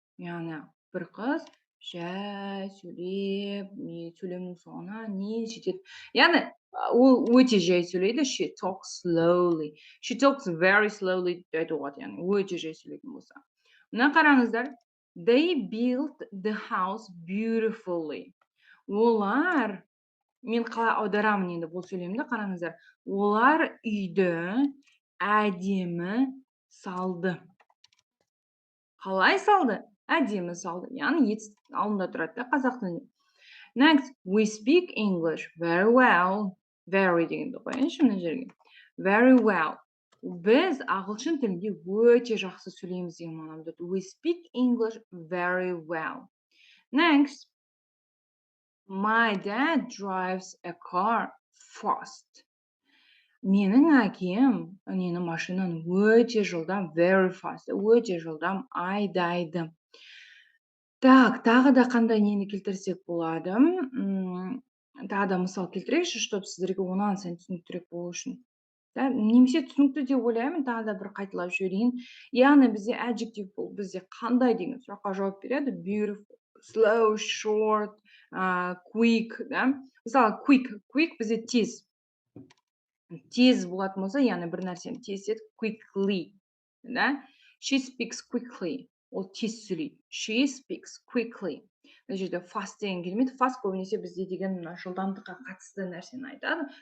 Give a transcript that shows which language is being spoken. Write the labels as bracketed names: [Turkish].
[Kazakh] Яғни бір қыз жай сөйлеп, сөйлемнің соңына не жетеді. Яғни ол өте жай сөйлейді. [English] She talks slowly. She talks very slowly [Kazakh] деп айтуға болады. Яғни өте жай сөйлейтін болса. Мына қараңыздар. [English] They built the house beautifully. [Kazakh] Олар, мен қалай аударамын енді бұл сөйлемді қараңыздар. Олар үйді әдемі салды. Қалай салды? Әдемі салды. Яғни алдында тұрады қазақ тілінде. [English] Next, we speak English very well. [Kazakh] Very дегенді қояйыншы мына жерге. [English] Very well. [Kazakh] Біз ағылшын тілінде өте жақсы сөйлейміз деген мағынаны. [English] We speak English very well. Next, my dad drives a car fast. [Kazakh] Менің әкем машинаны өте жылдам, [English] very fast, [Kazakh] өте жылдам айдайды. [Russian] Так, [Kazakh] тағы да қандай нені келтірсек болады? Тағы да мысал келтірейікші, [Russian] чтобы [Kazakh] сіздерге онан сайын түсініктірек болу үшін. Немесе түсінікті деп ойлаймын, тағы да бір қайталап жіберейін. Яғни бізде adjective бұл бізде қандай деген сұраққа жауап береді. [English] Beautiful, slow, short, quick. [Kazakh] Мысалы, quick бізде тез. Тез болатын болса, яғни бір нәрсені тез етеді. [English] Quickly. She speaks quickly. [Kazakh] Ол тез сөйлейді. [English] She speaks quickly. [Kazakh] Мына жерде fast деген келмейді. Fast көбінесе бізде деген жылдамдыққа қатысты нәрсені айтады.